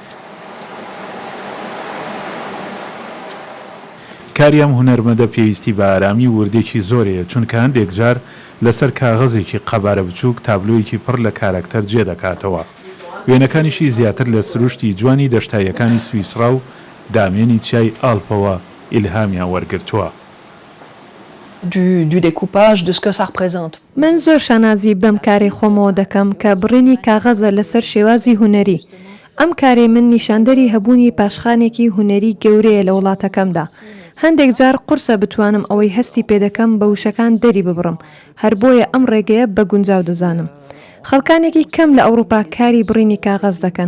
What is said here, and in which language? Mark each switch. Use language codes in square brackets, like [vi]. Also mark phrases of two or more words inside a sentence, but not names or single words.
[ckb] کاریام هونەرمەندە پێویستی بە ئارامی وردێکی زۆرەیە چونکە هەندێک جار لەسەر کاغەزێکی قەبارە بچووک تابلۆیەکی پڕ لە کارەکتەر جێ دەکاتەوە. وێنەکانیشی زیاتر لە سروشتی جوانی دەشتایەکانی سویسرا و دامێنی چای ئالپەوە ئیلهامیان وەرگرتووە. [fr] du découpage de ce que ça représente. [ckb] من زۆر شانازی بەم کارێ خۆمەوە دەکەم کە بڕینی کاغەزە لەسەر شێوازی هونەری. ئەم کارێ من نیشاندەری هەبوونی پاشخانێکی هونەری گەورەیە لە وڵاتەکەمدا. هەندێک جار قورسە بتوانم ئەوەی هەستی پێدەکەم بە وشەکان دەری ببڕم. هەر بۆیە ئەم ڕێگەیە بە گونجاو دەزانم. خەڵکانێکی کەم لە ئەوروپا کاری بڕینی کاغەز دەکەن.